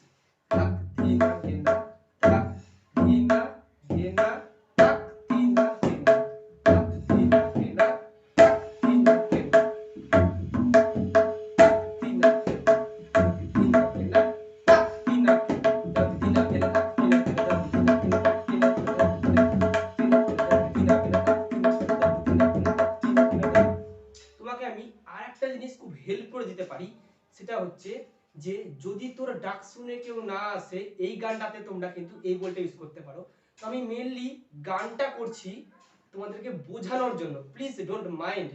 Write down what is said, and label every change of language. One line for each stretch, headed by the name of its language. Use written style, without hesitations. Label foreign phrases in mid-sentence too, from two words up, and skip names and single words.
Bangla: তাক ধিনা গেনা তাক ধিনা গেনা তাক তিনা কেনা তাক ধিনা গেনা তাক তিনা কেনা তাক তিনা কেনা ধিনা গেনা তাক তিনা কেনা তাক ধিনা গেনা তাক তিনা কেনা তাক ধিনা গেনা তাক তিনা কেনা তাক ধিনা গেনা তাক তিনা কেনা তাক ধিনা গেনা তাক তিনা কেনা। তোমাকে আমি আরেকটা জিনিস খুব হেল্প করে দিতে পারি, সেটা হচ্ছে যে যদি তোর ডাক শুনে কেউ না আসে এই গানটাতে তোমরা কিন্তু এই বলটা ইউজ করতে পারো। তো আমি মেইনলি গানটা করছি তোমাদেরকে বোঝানোর জন্য,
English: please don't mind.